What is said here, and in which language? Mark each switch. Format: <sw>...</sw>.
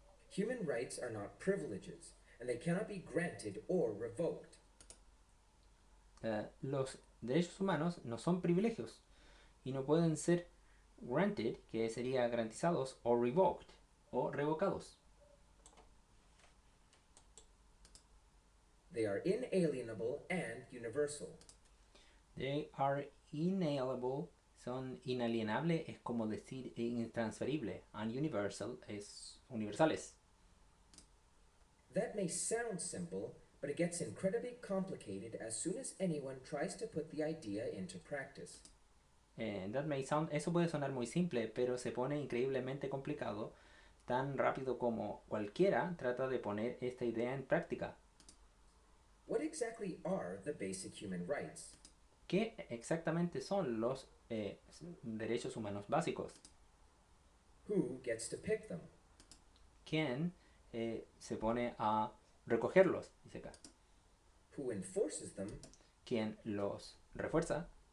<en>Human rights are not privileges, and they cannot be granted or revoked.</en> <es>Los derechos humanos no son privilegios y no pueden ser granted, que sería garantizados, o revoked, o revocados.</es> <en>They are inalienable and universal. They are inalienable,</en> <es>son inalienables, es como decir intransferible,</es> <en>and universal</en> <es>es universales.</es> <en>That may sound simple, but it gets incredibly complicated as soon as anyone tries to put the idea into practice.</en> <es>Eso puede sonar muy simple, pero se pone increíblemente complicado tan rápido como cualquiera trata de poner esta idea en práctica.</es> <en>What exactly are the basic human rights?</en> <es>¿Qué exactamente son los derechos humanos básicos?</es> <en>Who gets to pick them?</en> <es>¿Quién se pone a recogerlos? Dice acá.</es> <en>Who enforces them?</en> <es>¿Quién los refuerza?</es>